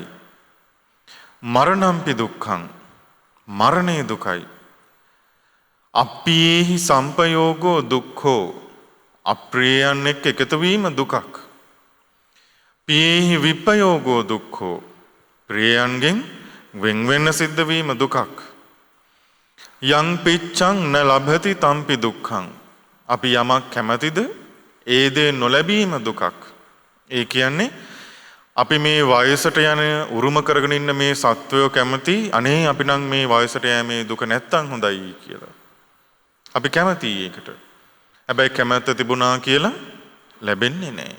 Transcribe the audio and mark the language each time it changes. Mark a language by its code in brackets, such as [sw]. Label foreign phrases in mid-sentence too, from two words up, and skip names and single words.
[pi] මරණම්පි දුක්ඛං. [si] මරණය දුකයි. [pi] අප්පියේහි සම්පයෝගෝ දුක්ඛෝ. [si] අප්‍රියයන් එක්ක එකතු වීම දුකක්. [pi] පියේහි විප්පයෝගෝ දුක්ඛෝ. [si] ප්‍රියයන්ගෙන් වෙන් වෙන්න සිද්ධ වීම දුකක්. [pi] යං පිච්ඡං න ලභති තම්පි දුක්ඛං. [si] අපි යමක් කැමතිද ඒ දේ නොලැබීම දුකක්. ඒ කියන්නේ අපි මේ වයසට යන උරුම කරගෙන ඉන්න මේ සත්වයෝ කැමති අනේ අපි නම් මේ වයසට යෑමේ දුක නැත්තම් හොඳයි කියලා. අපි කැමතියි ඒකට. හැබැයි කැමැත්ත තිබුණා කියලා ලැබෙන්නේ නැහැ.